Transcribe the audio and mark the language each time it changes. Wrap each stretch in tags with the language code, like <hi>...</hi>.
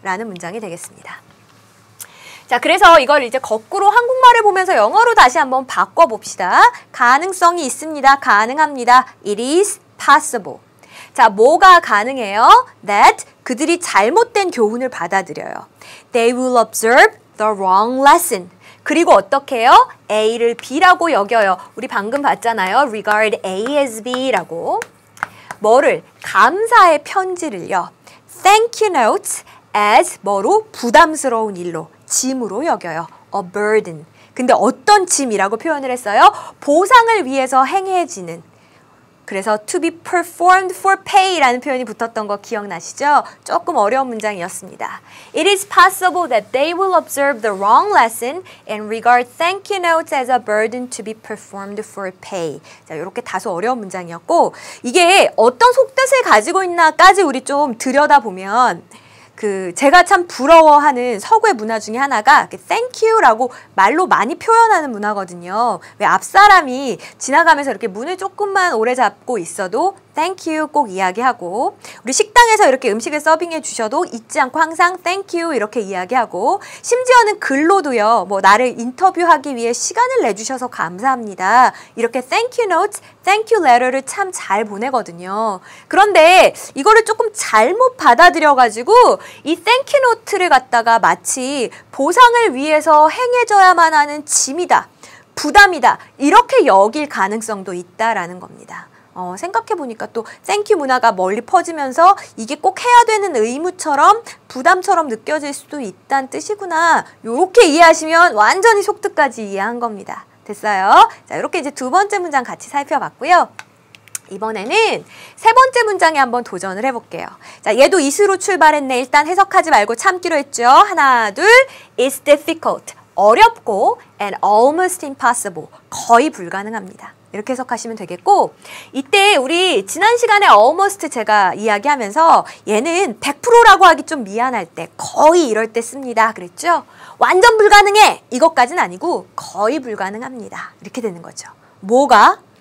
<ko>라는 문장이 되겠습니다. 자, 그래서 이걸 이제 거꾸로 한국말을 보면서 영어로 다시 한번 바꿔봅시다. 가능성이 있습니다. 가능합니다.</ko> <en>It is possible.</en> <ko>자, 뭐가 가능해요? That, 그들이 잘못된 교훈을 받아들여요.</ko> <en>They will observe the wrong lesson.</en> <ko>그리고 어떻게 해요? A를 B라고 여겨요. 우리 방금 봤잖아요.</ko> <en>Regard A as B라고.</en> <ko>뭐를? 감사의 편지를요.</ko> <en>Thank you notes as</en> <ko>뭐로? 부담스러운 일로, 짐으로 여겨요.</ko> <en>A burden.</en> <ko>근데 어떤 짐이라고 표현을 했어요? 보상을 위해서 행해지는. 그래서</ko> <en>to be performed for pay</en> <ko>라는 표현이 붙었던 거 기억나시죠? 조금 어려운 문장이었습니다.</ko> <en>It is possible that they will observe the wrong lesson and regard thank you notes as a burden to be performed for pay.</en> <ko>자, 이렇게 다소 어려운 문장이었고 이게 어떤 속뜻을 가지고 있나까지 우리 좀 들여다보면 제가 참 부러워하는 서구의 문화 중에 하나가 thank you라고 말로 많이 표현하는 문화거든요. 왜 앞사람이 지나가면서 이렇게 문을 조금만 오래 잡고 있어도 thank you 꼭 이야기하고, 우리 식당에서 이렇게 음식을 서빙해 주셔도 잊지 않고 항상 thank you 이렇게 이야기하고, 심지어는 글로도요, 뭐 나를 인터뷰하기 위해 시간을 내주셔서 감사합니다. 이렇게 thank you notes, thank you letter를 참 잘 보내거든요. 그런데 이거를 조금 잘못 받아들여가지고 이 thank you note를 갖다가 마치 보상을 위해서 행해져야만 하는 짐이다, 부담이다, 이렇게 여길 가능성도 있다라는 겁니다. 생각해보니까 또 땡큐 문화가 멀리 퍼지면서 이게 꼭 해야 되는 의무처럼 부담처럼 느껴질 수도 있다는 뜻이구나. 요렇게 이해하시면 완전히 속뜻까지 이해한 겁니다. 됐어요? 자, 이렇게 이제 두 번째 문장 같이 살펴봤고요. 이번에는 세 번째 문장에 한번 도전을 해볼게요. 자, 얘도 is로 출발했네. 일단 해석하지 말고 참기로 했죠. 하나, 둘.</ko> <en>It's difficult.</en> <ko>어렵고</ko> <en>and almost impossible.</en> <ko>거의 불가능합니다. 이렇게 해석하시면 되겠고, 이때 우리 지난 시간에 almost 제가 이야기하면서 얘는 100%라고 하기 좀 미안할 때, 거의 이럴 때 씁니다. 그랬죠? 완전 불가능해! 이것까지는 아니고 거의 불가능합니다. 이렇게 되는 거죠. 뭐가?</ko>